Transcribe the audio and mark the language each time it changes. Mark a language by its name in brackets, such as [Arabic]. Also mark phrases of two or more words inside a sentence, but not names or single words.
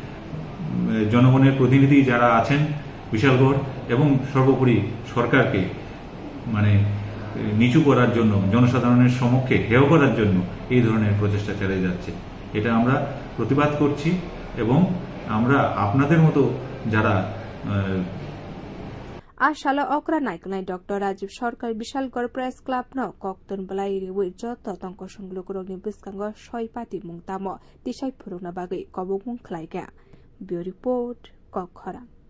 [Bangla] জনগণের প্রতিনিধি যারা আছেন বিশালগড় এবং সর্বোপরি সরকারকে মানে নিচু করার জন্য জনসাধারণের সম্মুখে হেয় করার জন্য এই ধরনের প্রচেষ্টা চালিয়ে যাচ্ছে এটা আমরা প্রতিবাদ করছি এবং আমরা আপনাদের মতো যারা [Kok Borok] Ashala okra naikolai Dr. Rajiv Sarkar Bishalgor Press Club no kokton balai riwi joto tongko songlugurogni biskango soipati mungtamo tisai purungna bagai kobong mung khlaiga. [English] Bureau Report [Kok Borok] Kokhara.